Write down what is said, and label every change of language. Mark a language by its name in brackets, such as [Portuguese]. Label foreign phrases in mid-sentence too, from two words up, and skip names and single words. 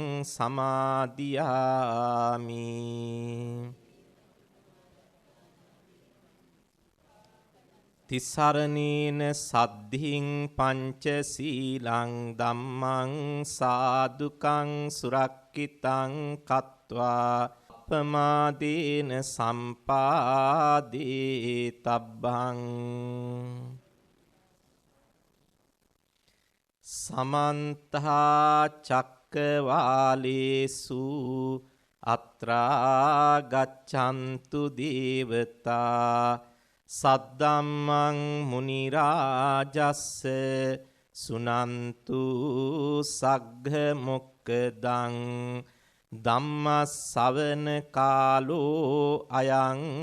[Pali] සමාදියාමි තිසරණේන සද්ධින් පංචශීලං ධම්මං සාදුකං සුරක්ඛිතං කତ୍වා පමාදේන සම්පාදේ තබ්බං සමන්ත චක්කවාලේසු අත්‍රා ගච්ඡන්තු දේවතා සද්දම්මං මුනි රාජස්ස සුනන්තු සග්ග මොක්කදං ධම්මස්සවන කාලෝ අයං